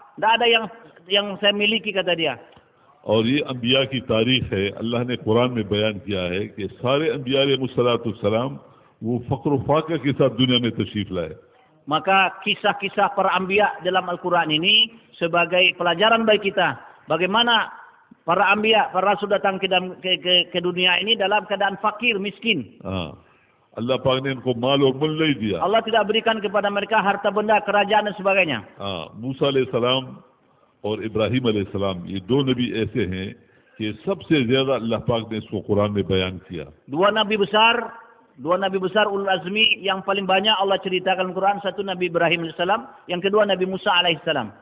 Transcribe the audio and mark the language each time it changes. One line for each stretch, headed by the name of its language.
Indonesian: Tidak ada yang saya miliki, kata dia.
Hindi: और ये अंबिया की तारीख है, अल्लाह ने कुरान में बयान किया है कि सारे अंबिया अलैहिस्सलाम वो फक्र फाका के साथ दुनिया में तशरीफ लाए।
Indonesian: Maka kisah-kisah para anbiya dalam Al-Quran ini sebagai pelajaran bagi kita, bagaimana para anbiya, para rasul datang ke dunia ini dalam keadaan fakir, miskin.
Hindi: अल्लाह पाक ने इनको माल और मुल्क नहीं दिया।
Indonesian: Allah tidak berikan kepada mereka harta benda, kerajaan dan sebagainya.
Hindi: मूसा अलैहिस्सलाम और इब्राहिम अलैहिस्सलाम, ये दो नबी ऐसे हैं कि सबसे ज्यादा अल्लाह पाक ने इसको कुरान में बयान किया।
Indonesian: Dua nabi besar ulul azmi yang paling banyak Allah ceritakan Al-Quran, satu Nabi Ibrahim alaihissalam, yang kedua Nabi Musa alaihissalam.